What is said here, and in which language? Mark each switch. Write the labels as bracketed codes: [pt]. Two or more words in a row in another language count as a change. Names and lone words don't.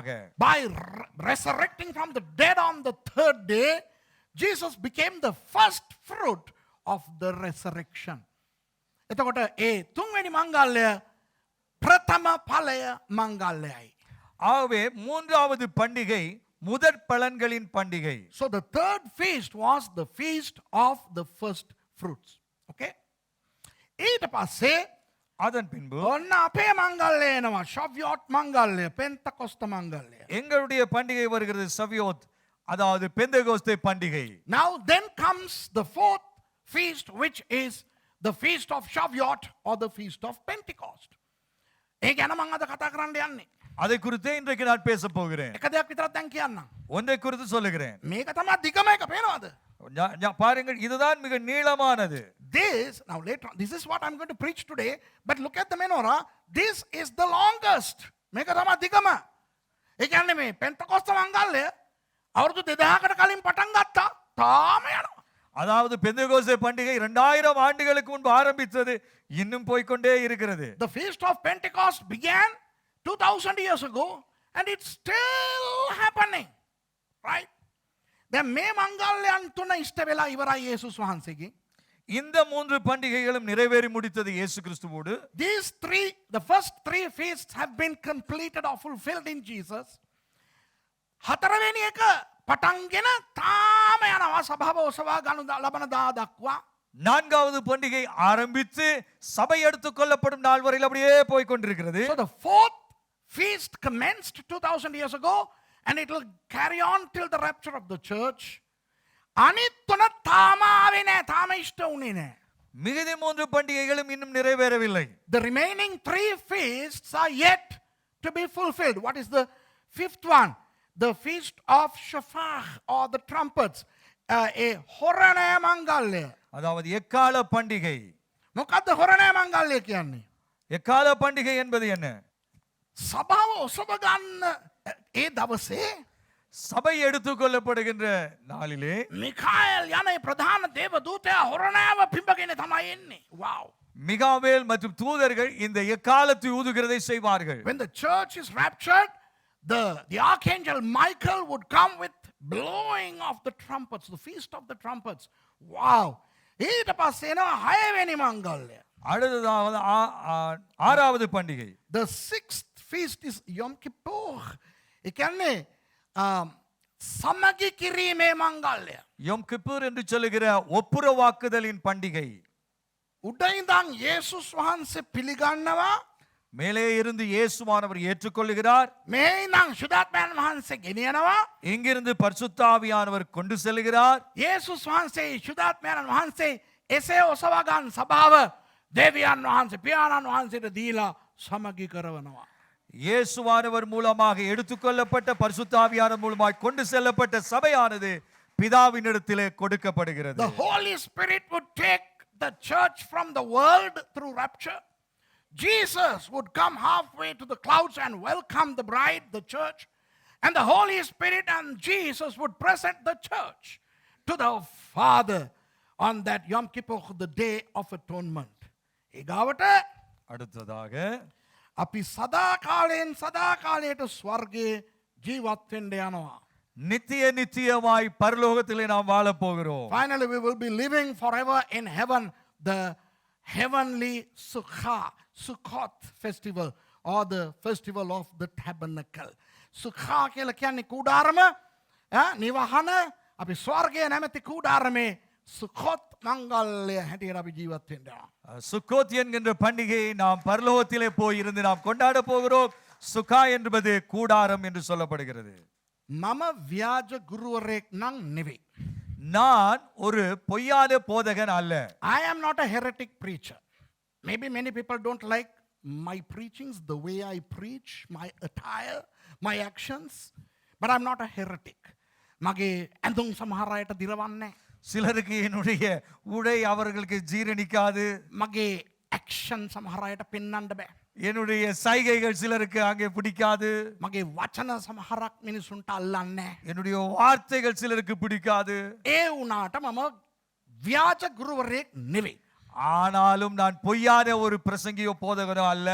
[en] By resurrecting from the dead on the third day, Jesus became the first fruit of the resurrection. [si] එතකොට ඒ තුන්වෙනි මංගල්‍ය ප්‍රථම ඵලය මංගල්‍යයි. [ta] ஆகவே 3வது பண்டிகை முதற் பலன்களின் பண்டிகை. [en] So the third feast was the feast of the first fruits. [si] Okay? ඊට පස්සේ [ta] அதன் பின்பு [si] ඔන්න අපේ මංගල්‍ය එනවා. ශව්‍යොත් මංගල්‍ය, පෙන්තකොස්ත මංගල්‍ය. [ta] எங்களுடைய பண்டிகை வருகிறது சவியோத், அதாவது பெந்தெகோஸ்தே பண்டிகை. [en] Now then comes the fourth feast, which is the feast of Shavuot or the feast of Pentecost. [si] ඒ ගැන මම අද කතා කරන්න යන්නේ. [ta] அதை குறித்தே இன்றைக்கு நான் பேச போகிறேன். [si] එක දෙයක් විතරක් දැන් කියන්නම්. [ta] ஒன்றை குறித்து சொல்லுகிறேன். [si] මේක තමයි දිගම එක පේනවද? [ta] பாருங்கள், இதுதான் மிக நீளமானது. [en] Now later on, this is what I'm going to preach today, but look at the menorah. This is the longest. [si] මේක තමයි දිගම. ඒ කියන්නේ මේ පෙන්තකොස්ත මංගල්‍ය අවුරුදු 2000කට කලින් පටන් ගත්තා. තාම යනවා. [ta] அதாவது பெந்தெகோஸ்தே பண்டிகை 2000 ஆண்டுகளுக்கு முன்பு ஆரம்பித்தது, இன்னும் போய்க்கொண்டே இருக்கிறது. [en] The feast of Pentecost began 2000 years ago and it's still happening. Right? [si] දැන් මේ මංගල්‍යයන් තුන ඉෂ්ට වෙලා ඉවරයි යේසුස් වහන්සේගෙන්. [ta] இந்த 3 பண்டிகைகளும் நிறைவேறி முடித்தது இயேசு கிறிஸ்துவோடு. [en] These three, the first three feasts have been completed or fulfilled in Jesus. [si] හතරවෙනි එක පටන්ගෙන තාම යනවා සභාව ඔසවා ගනු ලබන දා දක්වා. [ta] 4வது பண்டிகை ஆரம்பித்து சபை எடுத்துக் கொள்ளப்படும் நாள் வரையில் அப்படியே போய் கொண்டிருக்கிறது. [en] So the fourth feast commenced 2000 years ago and it will carry on till the rapture of the church. [si] අනිත් තුන තාම ආවේ නැහැ, තාම ඉෂ්ට වුණේ නැහැ. [ta] மிகுதி 3 பண்டிகைகளும் இன்னும் நிறைவேறவில்லை. [en] The remaining three feasts are yet to be fulfilled. What is the fifth one? The feast of Shofar or the trumpets. [si] A හොරණය මංගල්‍ය. [ta] அதாவது எக்கால பண்டிகை. [si] මොකද්ද හොරණය මංගල්‍ය කියන්නේ? [ta] எக்கால பண்டிகை என்பது என்ன? [si] සභාව ඔසව ගන්න ඒ දවසේ [ta] சபை எடுத்துக் கொள்ளப்படுகின்ற நாளிலே [si] මිකාኤල් යන ඒ ප්‍රධාන දේව දූතයා හොරණයව පිඹගෙන තමයි එන්නේ. [en] Wow. [ta] மிகாவேல் மற்றும் தூதர்கள் இந்த எக்காலத்தை ஊதுகிறதை செய்வார்கள். [en] When the church is raptured, the archangel Michael would come with blowing of the trumpets, the feast of the trumpets. [si] Wow. ඊට පස්සේ එනවා හයවෙනි මංගල්‍ය. [ta] அடுத்ததாவது 6வது பண்டிகை. [en] The sixth feast is Yom Kippur. [si] ඒ කියන්නේ සමගි කිරීමේ මංගල්‍ය. [ta] யோம் கிப்பூர் என்று சொல்லுகிற ஒப்புரவாக்குதலின் பண்டிகை. [si] උඩ ඉඳන් යේසුස් වහන්සේ පිළිගන්නවා. [ta] மேலே இருந்து இயேசுவானவர் ஏற்றுக்கொள்கிறார். [si] මේ ඉඳන් ශුද්ධාත්මයන් වහන්සේ ගෙනියනවා. [ta] இங்கிருந்து பரிசுத்த ஆவியானவர் கொண்டு செல்கிறார். [si] යේසුස් වහන්සේ ශුද්ධාත්මයන් වහන්සේ එසේ ඔසවා ගන්න සභාව දෙවියන් වහන්සේ පියාණන් වහන්සේට දීලා සමගි කරවනවා. [ta] இயேசுவானவர் மூலமாக எடுத்துக்கொள்ளப்பட்ட பரிசுத்த ஆவியானவர் மூலமாக கொண்டு செல்லப்பட்ட சபையானது பிதாவினிடத்திலே கொடுக்கப்படுகிறது. [en] The Holy Spirit would take the church from the world through rapture. Jesus would come halfway to the clouds and welcome the bride, the church. And the Holy Spirit and Jesus would present the church to the Father on that Yom Kippur, the day of atonement. [si] ඊගාවට [ta] அடுத்ததாக [si] අපි සදා කාලයෙන් සදා කාලයට ස්වර්ගයේ ජීවත් වෙන්න යනවා. [ta] நித்திய நித்தியமாய் பரலோகத்திலே நாம் வாழ போகிறோம். [en] Finally, we will be living forever in heaven, the heavenly Sukkot festival or the festival of the tabernacle. [si] Sukha කියලා කියන්නේ කුඩාරම, නිවහන, අපි ස්වර්ගයේ නැමැති කුඩාරමේ සුකොත් මංගල්‍ය හැටියට අපි ජීවත් වෙනවා. [ta] சுக்கோத் என்கின்ற பண்டிகையை நாம் பரலோகத்திலே போய் இருந்து நாம் கொண்டாட போகிறோம். சுகா என்பது கூடாரம் என்று சொல்லப்படுகிறது. [si] මම ව්‍යාජ ගුරුවරයෙක් නම් නෙවෙයි. [ta] நான் ஒரு பொய்யாத போதகன் அல்ல. [en] I am not a heretic preacher. Maybe many people don't like my preachings, the way I preach, my attire, my actions, but I'm not a heretic. [si] මගේ ඇඳුම් සමහර අයට දිරවන්නේ. [ta] சிலருக்கு என்னுடைய உடை அவர்களுக்கு ஜீரணிக்காது. [si] මගේ action සමහර අයට පෙන්වන්න බෑ. [ta] என்னுடைய சைகைகள் சிலருக்கு அங்கே பிடிக்காது. [si] මගේ වචන සමහරක් මිනිසුන්ට අල්ලන්නේ. [ta] என்னுடைய வார்த்தைகள் சிலருக்கு பிடிக்காது. [si] ඒ වුණාට මම ව්‍යාජ ගුරුවරයෙක් නෙවෙයි. [ta] ஆனாலும் நான் பொய்யான ஒரு பிரசங்கியோ போதகனோ அல்ல.